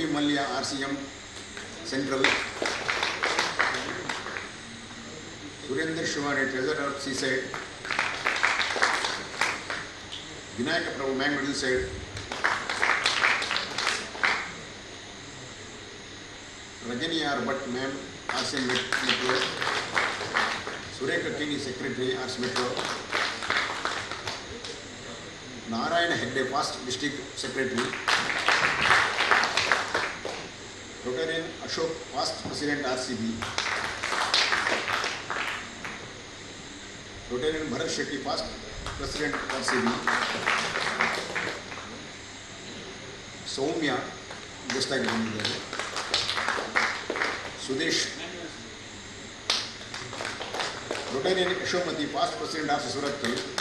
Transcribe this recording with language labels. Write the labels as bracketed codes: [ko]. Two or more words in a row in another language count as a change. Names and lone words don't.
[en] Malya RCM Central, Surendra Shivani, Treasurer of Seaside, Vinayaka Prabhu, Man Middle Side, Rajani R. Bhatt, Ma'am, RC Metro, Surekha Kini, Secretary, RC Metro, Narayana Hegde, Past District Secretary, Rotarian Ashok, Past President, RCB, Rotarian Bharat Shetty, Past President, RCB, Soumya, just like Sudesh, Rotarian Ashomati, Past President, RC Surat,